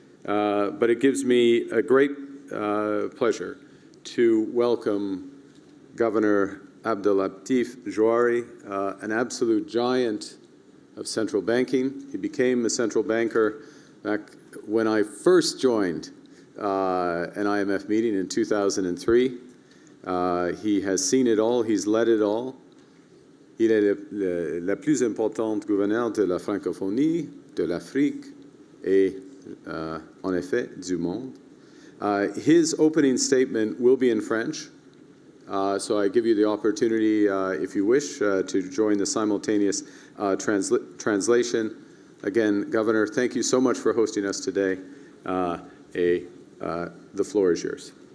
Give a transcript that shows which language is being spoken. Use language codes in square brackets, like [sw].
[en] But it gives me a great pleasure to welcome Governor Abdelatif Zari, an absolute giant of central banking. He became a central banker back when I first joined an IMF meeting in 2003. He has seen it all, he's led it all. [fr] Il est la plus importante gouverneure de la francophonie, de l'Afrique, et en effet, du monde. [en] His opening statement will be in French, so I give you the opportunity, if you wish, to join the simultaneous translation. Again, Governor, thank you so much for hosting us today. The floor is yours.